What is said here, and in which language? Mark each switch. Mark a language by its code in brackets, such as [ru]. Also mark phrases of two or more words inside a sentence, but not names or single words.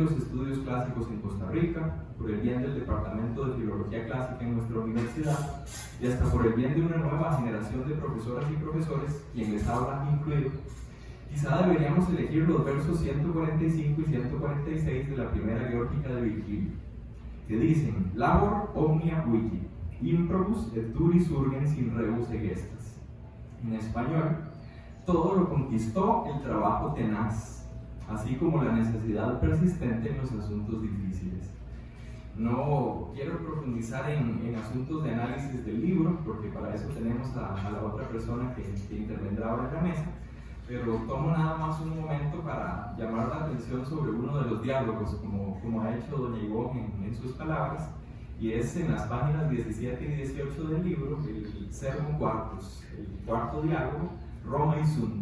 [es] los estudios clásicos en Costa Rica, por el bien del Departamento de Filología Clásica en nuestra universidad y hasta por el bien de una nueva generación de profesoras y profesores, quien les habla incluido, Quizá deberíamos elegir los versos 145 y 146 de la primera Geórgica de Virgilio, que dicen: [la] Labor omnia vigi, improbus et duris urgens in rebus egestas. [es] En español, todo lo conquistó el trabajo tenaz, así como la necesidad persistente en los asuntos difíciles. No quiero profundizar en asuntos de análisis del libro, porque para eso tenemos a la otra persona que intervendrá ahora en la mesa, pero tomo nada más un momento para llamar la atención sobre uno de los diálogos, como ha hecho doña Ivonne en sus palabras, y es en las páginas 17 y 18 del libro, el [la] Sermum Quartus, [es] el cuarto diálogo, Roma y Sunt.